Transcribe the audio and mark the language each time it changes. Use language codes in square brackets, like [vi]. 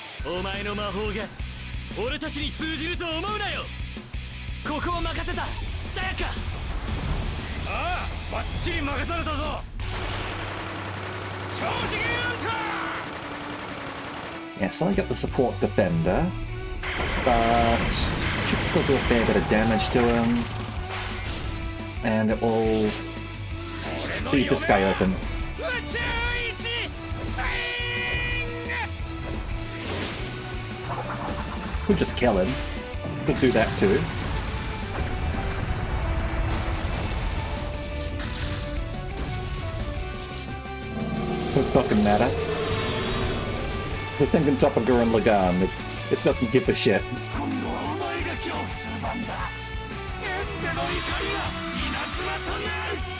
[ja] お前の魔法が俺たちに通じると思うなよ。ここを任せたダヤカ。ああ、バッチリ任されたぞ。正直なんか。 [en] Yeah, so I got the support defender, but should still do a fair bit of damage to him, and it will leave this guy open. Could just kill him. Could do that too. Doesn't fucking matter. The thing on top of Gurren Lagann, it doesn't give a shit. [ja] 今度はお前が恐怖する番だ。エンデの怒りが稲妻となる。